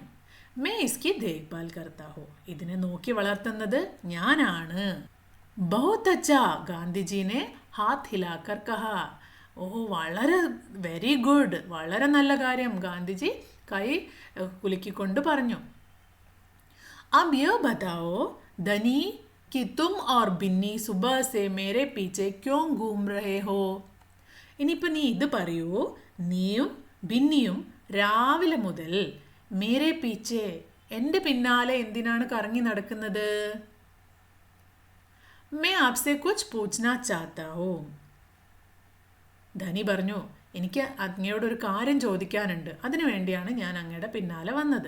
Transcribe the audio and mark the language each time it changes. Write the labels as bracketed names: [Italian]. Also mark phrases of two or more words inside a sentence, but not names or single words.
[Hindi] मैं इसकी देखभाल करता हो. [Malayalam] ഇതിനെ നോക്കി വളർത്തുന്നത് ഞാനാണ്. [Hindi] बहुत अच्छा, गांधीजी ने हाथ हिलाकर कहा. [Malayalam] ഓഹോ, വളരെ [English] very good, [Malayalam] വളരെ നല്ല കാര്യം. ഗാന്ധിജി കൈ കുലുക്കിക്കൊണ്ട് പറഞ്ഞു. [Hindi] अब ये बताओ धनी कि तुम और बिन्नी सुबह से मेरे पीछे क्यों घूम रहे हो? [Malayalam] ഇനിയിപ്പോൾ നീ ഇത് പറയൂ, നീയും ബിന്നിയും രാവിലെ മുതൽ [Hindi] मेरे पीछे, [Malayalam] എൻ്റെ പിന്നാലെ എന്തിനാണ് കറങ്ങി നടക്കുന്നത്? [Hindi] मैं आपसे कुछ पूछना चाहता हूँ. [Malayalam] ധനി പറഞ്ഞു, എനിക്ക് അങ്ങയോടൊരു കാര്യം ചോദിക്കാനുണ്ട്, അതിനു വേണ്ടിയാണ് ഞാൻ അങ്ങയുടെ പിന്നാലെ വന്നത്.